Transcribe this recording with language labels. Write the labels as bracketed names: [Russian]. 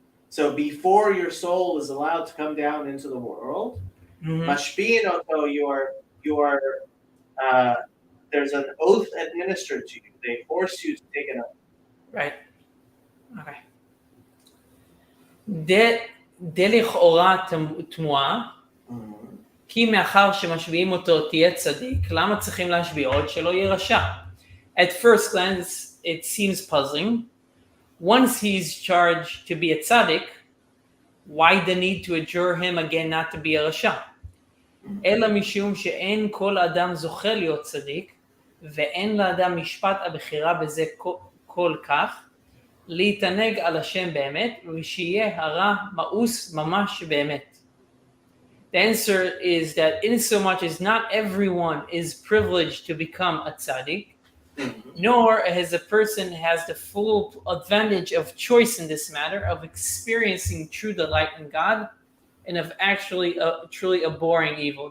[English] So before your soul is allowed to come down into the world, mashpin oto, you are there's an oath administered to you. They force you to take an oath. Right. Okay. [Hebrew] לכאורה תמוהה, כי מאחר שמשביעים אותו תהיה צדיק, למה צריכים להשביע עוד שלא יהיה רשע? [English] At first glance, it seems puzzling. Once he's charged to be a tzaddik, why the need to adjure him again not to be a rasha? [Hebrew] אלא משום שאין כל אדם זוכה להיות צדיק, ואין לאדם משפט הבחירה בזה כל כך, להתענג על השם באמת, ושיהיה הרע מאוס ממש באמת. [English] The answer is that insomuch as not everyone is privileged to become a tzaddik, nor as a person has the full advantage of choice in this matter, of experiencing true delight in God, and of actually truly abhorring evil.